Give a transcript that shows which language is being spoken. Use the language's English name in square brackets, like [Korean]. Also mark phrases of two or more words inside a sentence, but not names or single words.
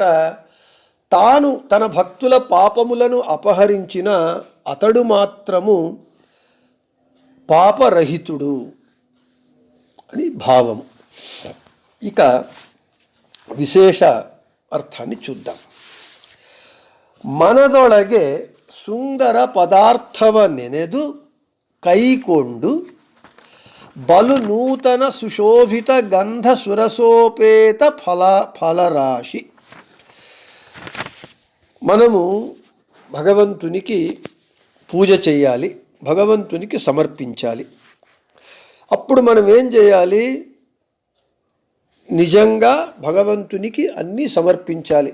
[Telugu] తాను తన భక్తుల పాపములను అపహరించిన అతడు మాత్రము పాపరహితుడు అని భావము. ఇక విశేష అర్థాన్ని చూద్దాం. [Kannada] మనదొಳಗೆ ಸುಂದರ ಪದಾರ್ಥವ ನೆನೆದು ಕೈಕೊಂಡು ಬಲು ನೂತನ ಸುಶೋಭಿತ ಗಂಧ ಸುರಸೋಪೇತ ఫలరాశి. [Telugu] మనము భగవంతునికి పూజ చేయాలి, భగవంతునికి సమర్పించాలి. అప్పుడు మనం ఏం చేయాలి? నిజంగా భగవంతునికి అన్నీ సమర్పించాలి.